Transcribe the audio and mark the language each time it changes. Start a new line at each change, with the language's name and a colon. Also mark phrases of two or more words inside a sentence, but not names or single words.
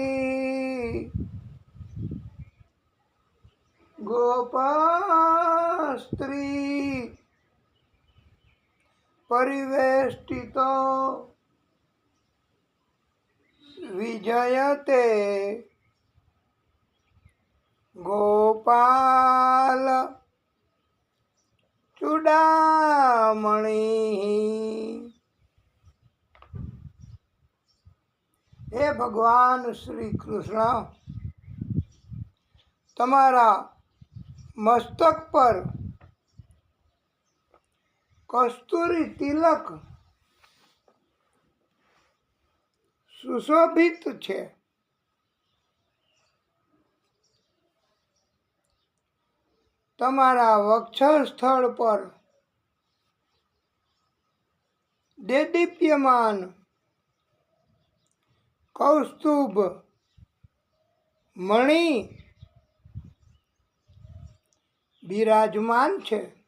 Sanskrit: गोपस्त्री परिवेष्टितो विजयते गोपाल चूड़ामणि.
Gujarati: હે ભગવાન શ્રી કૃષ્ણ, તમારા મસ્તક પર કસ્તુરી તિલક સુશોભિત છે. તમારા વક્ષસ્થળ પર દેદીપ્યમાન કૌસ્તુભ મણિ બિરાજમાન છે